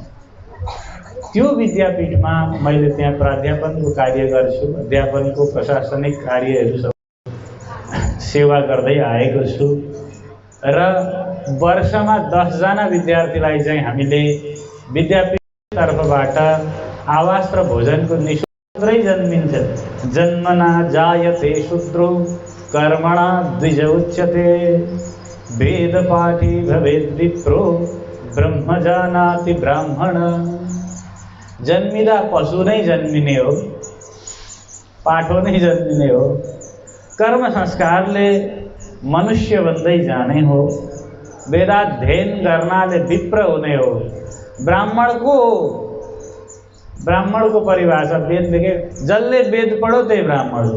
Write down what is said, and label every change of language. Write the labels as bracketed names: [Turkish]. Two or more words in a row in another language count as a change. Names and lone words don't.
[Nepali] त्यो विद्यापीठमा मैले त्यहाँ प्राध्यापनको कार्य गर्छु, अध्यापनको प्रशासनिक कार्यहरू सब सेवा गर्दै आएको छु र वर्षमा 10 जना विद्यार्थीलाई चाहिँ हामीले विद्यापीठ तर्फबाट आवास र भोजनको निःशुल्कै जन्मिन्छ। [Sanskrit] जन्मना जायते शूद्रो कर्मणा द्विज उच्यते वेद पाठी भवेद विप्रो ब्रह्म जानाति ब्राह्मण। [Nepali] जन्मिँदा पशु नै जन्मिने हो, पाठो नै जन्मिने हो, कर्म संस्कारले मनुष्य बन्दै जाने हो, वेदाध्ययन गर्नाले विप्र हुने हो। ब्राह्मणको परिभाषा वेदले के, जसले वेद पढो त्यही ब्राह्मण हो।